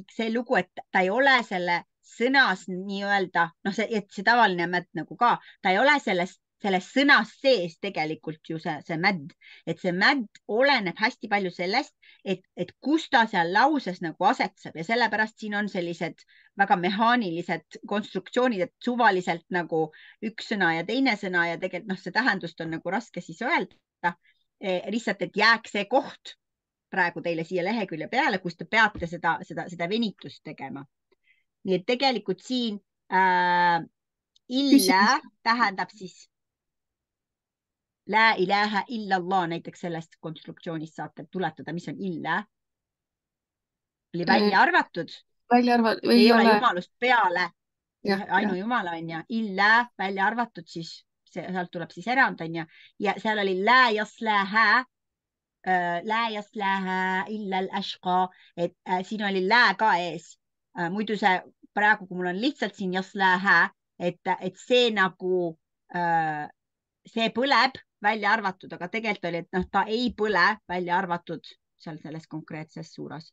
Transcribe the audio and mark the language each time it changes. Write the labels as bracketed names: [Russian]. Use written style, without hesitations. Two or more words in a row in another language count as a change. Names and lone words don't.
[Estonian] see lugu, et ta ei ole selle sõnas nii-öelda, noh, et see tavaline mädd nagu ka, ta ei ole selles sõnas sees tegelikult ju see mädd, et see mädd oleneb hästi palju sellest, et kus ta seal lauses nagu asetseb ja sellepärast siin on sellised väga mehaanilised konstruktsioonid, et suvaliselt nagu üks sõna ja teine sõna ja tegelikult see tähendust on nagu raske siis öelda. Lihtsalt, et jääks see koht praegu teile siia lehekülje peale, kus te peate seda venitust tegema. Nii et tegelikult siin illa tähendab siis [Arabic] لا إله إلا الله, [Estonian] näiteks sellest konstruktsioonist saate tuletada, mis on illa. Oli välja arvatud. Ei ole jumalust peale. Ainu jumala on ja illa välja arvatud, siis sealt tuleb siis erand on ja seal oli [Arabic] لا يصلاها إلا الأشقى, [Estonian] et siin oli la ka ees. Muidu see praegu, kui mul on lihtsalt siin yaslaha, et see nagu see põleb välja arvatud, aga tegelikult oli, et ta ei põle välja arvatud seal selles konkreetses suuras.